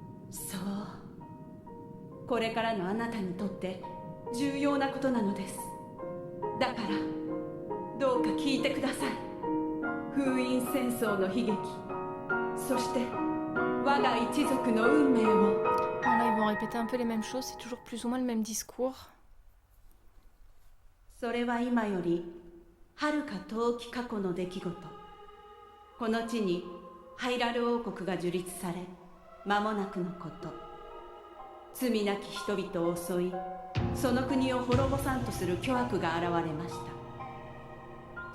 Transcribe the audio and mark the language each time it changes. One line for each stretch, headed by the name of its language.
Japanese: そう、これからのあなたにとって重要なことなのです。だからどうか聞いてください。封印戦争の悲劇、そして我が一族の運命を。
French: Là, ils vont répéter un peu les mêmes choses, c'est toujours plus ou moins le même discours.
Japanese: それは今より遥か遠き過去の出来事。この地にハイラル王国が樹立され間もなくのこと。罪なき人々を襲い、その国を滅ぼさんとする巨悪が現れました。